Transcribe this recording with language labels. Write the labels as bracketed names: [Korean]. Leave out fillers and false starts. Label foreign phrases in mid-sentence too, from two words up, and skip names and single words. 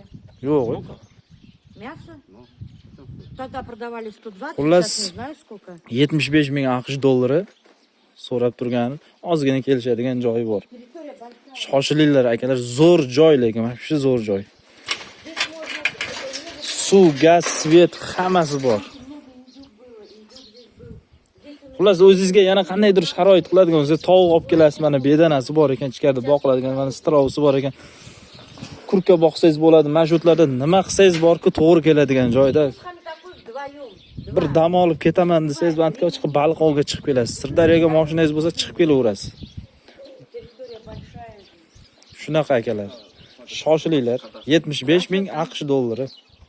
[Uzbek] Yo'q. [Russian] Мясо? Ну, Тогда продавали 120, [Uzbek] Xullas, [Russian] сейчас не знаю сколько. [Uzbek] 75 ming AQSh dollari so'rab turgani, ozgina kelishadigan joyi bor. [Russian] Территория большая. [Uzbek] Shoshilinglar akalar, zo'r joy lekin, mana shu zo'r joy. Suv, gaz, svet hammasi bor. Xullas, o'zingizga yana qandaydir sharoit qiladigan, o'zingiz tovuq olib kelasiz, mana bedanasi bor ekan, ichkarida boqiladigan, mana strausi bor ekan. Kurka boqsangiz bo'ladi. Mana shu yerlarda nima qilsangiz borku, to'g'ri keladigan joyda. [Russian] Сами такой вдвоем. [Uzbek] Bir dam olib ketaman desangiz, bandga chiqib baliq ovga chiqib kelasiz. Sirdaryoga mashinangiz bo'lsa, chiqib kelaverasiz. [Russian] Территория большая. [Uzbek] Shunaqa akalar. Shoshilinglar. 75 ming AQSh dollari.